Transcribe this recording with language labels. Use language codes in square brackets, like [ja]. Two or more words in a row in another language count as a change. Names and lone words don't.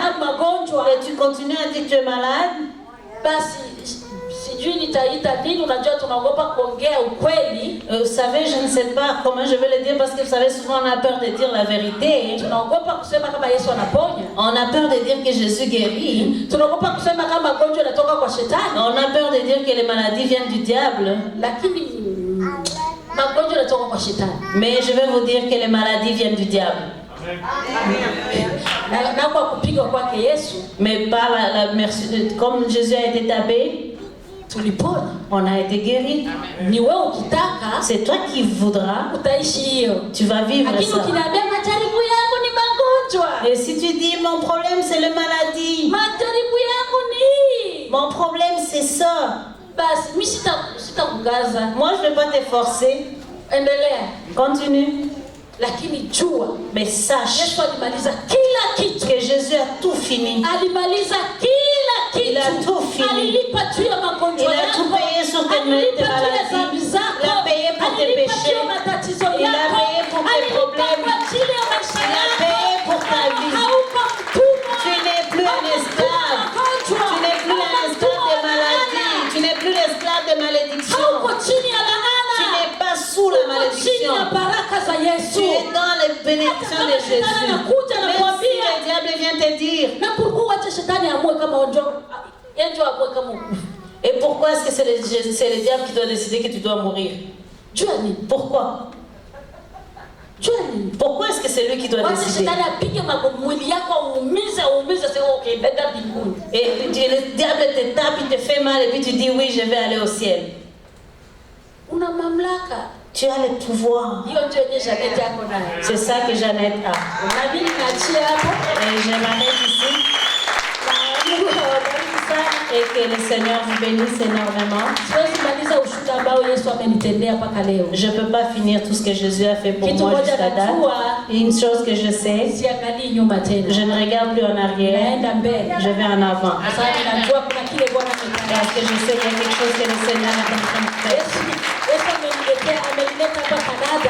[fr] malade, [sw] magonjwa, [fr] et tu continues à dire que tu es malade, [sw] basi sijui nitaita nini. Unajua tunaogopa kuongea ukweli. [fr] vous savez, je ne sais pas comment je vais le dire parce que vous savez, souvent on a peur de dire la vérité. [sw] Tunaogopa kusema kama Yesu anaponya. [fr] On a peur de dire que Jésus guérit. [sw] Tunaogopa kusema kama magonjwa yanatoka kwa shetani. [fr] On a peur de dire que les maladies viennent du diable. [sw] Lakini magonjwa yanatoka kwa shetani. [fr] Mais je vais vous dire que les maladies viennent du diable. [sw] Na kwa kupigwa kwake Yesu [fr] Mais par comme Jésus a été tapé, [sw] tulipona. [fr] on a été guéri. [sw] Ni wewe ukitaka [fr] C'est toi qui voudras, [sw] utaishi hiyo. [fr] tu vas vivre [sw] Lakini [fr] ça. [sw] ukiniambia majaribu yangu ni magonjwa. [fr] Et si tu dis mon problème c'est la maladie, [sw] Majaribu yangu ni hii. [fr] mon problème c'est ça, [sw] Basi mimi sitakugaza. [fr] moi je ne vais pas te forcer. [sw] Endelea. [fr] Continue. [sw] Lakini jua [fr] Mais sache [sw] Yesu alimaliza kila kitu. [fr] que Jésus a tout fini. [sw] Alimaliza kila kitu. [fr] Il a tout fini. [sw] Alilipa juu ya [fr] Il [sw] magonjwa [fr] a [sw] yako. [fr] tout payé sur tes [sw] Alilipa juu ya [fr] maladies. [sw] dhambi zako. [fr] Il a payé pour tes [sw] Alilipa [fr] péchés. [sw] juu ya matatizo [fr] Il a [sw] yako. [fr] payé pour tes [sw] Alilipa [fr] problèmes. [sw] kwa ajili ya maisha [fr] Il a [sw] yako. [fr] payé pour ta vie. [sw] Hauko mtumwa. [fr] Tu n'es plus un esclave. [sw] Magonjwa. [fr] Tu n'es plus un esclave de maladie. Tu n'es plus l'esclave de malédiction. [sw] Hauko chini ya laana. [fr] Tu n'es pas sous la [sw] Uko chini [fr] malédiction. [sw] ya baraka za Yesu. [fr] Tu es dans les bénédictions de Jésus. Même si le diable vient te dire. [sw] Na pourquoi wacha shetani amue kama onjo amue kama ukufa? [fr] Et pourquoi est-ce que c'est le diable qui doit décider que tu dois mourir? [sw] Jua nini? [fr] Pourquoi? [sw] Jua nini? [fr] Pourquoi est-ce que c'est lui qui doit [sw] Wacha [fr] décider? [sw] shetani apige mwili yako uumize sema okay nenda mbinguni. [fr] Et le diable te tape, il te fait mal et puis tu dis oui, je vais aller au ciel. [sw] Una mamlaka. [fr] Tu as le pouvoir. [sw] Hiyo ndio yenye Jeanette yako nayo. [fr] C'est ça que Jeannette a. [sw] Na mimi naachia hapo. [fr] Et je m'arrête ici. [sw] Na Mungu awabariki sana. [fr] Et que le Seigneur vous bénisse énormément. [sw] Siwezi maliza ushuhuda ambao Yesu amenitendea mpaka leo. [fr] Je ne peux pas finir tout ce que Jésus a fait pour [sw] Kitu [fr] moi [sw] moja [fr] jusqu'à date. [sw] najua, [fr] Une chose que je sais, [sw] siangalii nyuma tena. [fr] je ne regarde plus en arrière, [sw] Naenda mbele. [fr] je vais en avant. [sw] Kwa sababu najua kuna kile Bwana ametenda. [fr] Parce que je sais qu'il y a quelque chose que le Seigneur est en train de faire. [sw] Yesu amenileta hapa Canada.